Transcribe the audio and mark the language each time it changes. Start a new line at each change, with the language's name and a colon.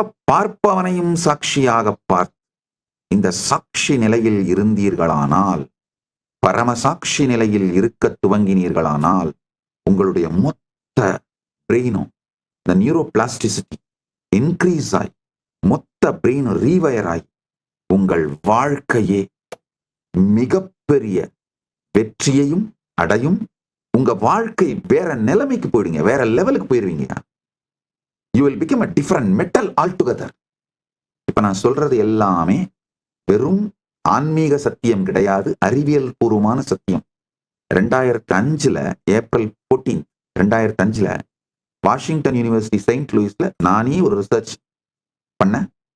Tamil: பார்ப்பவனையும் சாட்சியாக பார்த்து இந்த சாட்சி நிலையில் இருந்தீர்களானால், பரமசாட்சி நிலையில் இருக்க துவங்கினீர்களானால், உங்களுடைய மொத்த பிரெயினும் இந்த நியூரோபிளாஸ்டிசிட்டி இன்க்ரீஸ் ஆகி மொத்த பிரெயின் ரீவயர் ஆகி உங்கள் வாழ்க்கையே மிகப்பெரிய வெற்றியையும் அடையும். உங்க வாழ்க்கை வேற நிலைமைக்கு போயிடுங்க, வேற லெவலுக்கு போயிருவீங்க.
English: You will become a different metal altogether.
Tamil: இப்ப நான் சொல்றது எல்லாமே வெறும் ஆன்மீக சத்தியம் கிடையாது, அறிவியல் பூர்வமான சத்தியம். 2005 ஏப்ரல் 14, 2005 வாஷிங்டன் யூனிவர்சிட்டி செயின்ட் லூயிஸ்ல நானே ஒரு ரிசர்ச் பண்ணேன்.